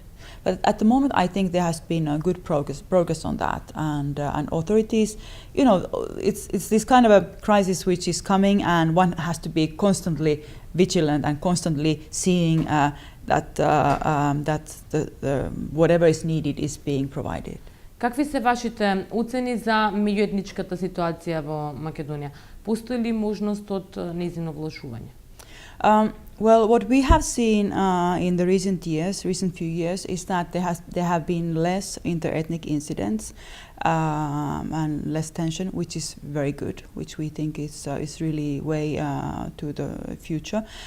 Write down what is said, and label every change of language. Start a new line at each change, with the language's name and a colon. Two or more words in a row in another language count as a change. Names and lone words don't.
English: But at the moment, I think there has been a good progress on that, and authorities, it's this kind of a crisis which is coming, and one has to be constantly vigilant and constantly seeing that the whatever is needed is being provided.
Macedonian: Какви се вашите оцени за меѓуетничката ситуација во Македонија? Постои ли можност од нејзино влошување?
English: Well, what we have seen in the recent few years, is that there have been less inter-ethnic incidents and less tension, which is very good, which we think is really way to the future.